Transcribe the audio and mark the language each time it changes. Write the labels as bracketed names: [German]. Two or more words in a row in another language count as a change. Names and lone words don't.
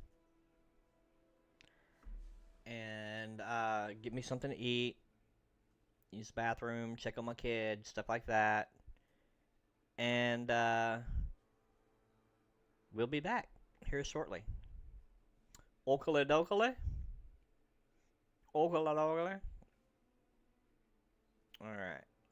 [English] And get me something to eat. Use the bathroom, check on my kid, stuff like that. And we'll be back here shortly. Okale dokale? Okale dokale? Alright.